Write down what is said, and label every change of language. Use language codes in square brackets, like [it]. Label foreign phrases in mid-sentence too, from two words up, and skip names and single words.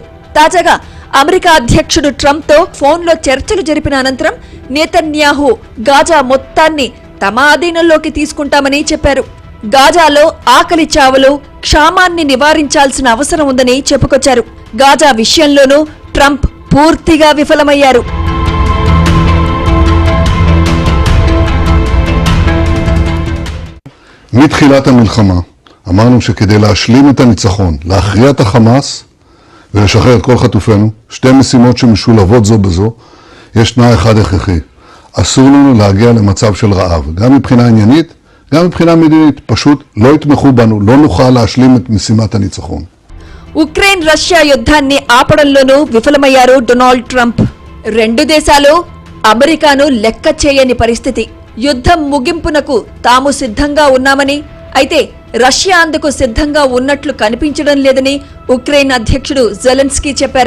[te] తాజాగా అమెరికా అధ్యక్షుడు ట్రంప్తో ఫోన్లో చర్చలు జరిపిన అనంతరం నెతన్యాహు గాజా మొత్తాన్ని తమ ఆధీనంలోకి తీసుకుంటామని చెప్పారు. గాజాలో ఆకలి చావులు, క్షామాన్ని నివారించాల్సిన అవసరం ఉందని చెప్పుకొచ్చారు. గాజా విషయంలోనూ ట్రంప్ పూర్తిగా విఫలమయ్యారు. [he] מתחילת המלחמה אמרנו שכדי להשלים את הניצחון, להכריע את החמאס ולשחרר את כל חטופינו, 2 משימות שמשולבות זו בזו, יש תנאי אחד הכרחי. אסור לנו להגיע למצב של רעב, גם מבחינה עניינית, גם מבחינה מדינית. פשוט לא יתמכו בנו, לא נוכל להשלים את משימת הניצחון. [te] ఉక్రెయిన్ రష్యా యుద్ధాన్ని ఆపడంలోనూ విఫలమయ్యారు డొనాల్డ్ ట్రంప్. 2 దేశాలు అమెరికాను లెక్క చేయని పరిస్థితి. యుద్ధం ముగింపునకు తాము సిద్ధంగా ఉన్నామని, అయితే రష్యా అందుకు సిద్ధంగా ఉన్నట్లు కనిపించడం లేదని ఉక్రెయిన్ అధ్యక్షుడు జెలెన్స్కీ చెప్పారు.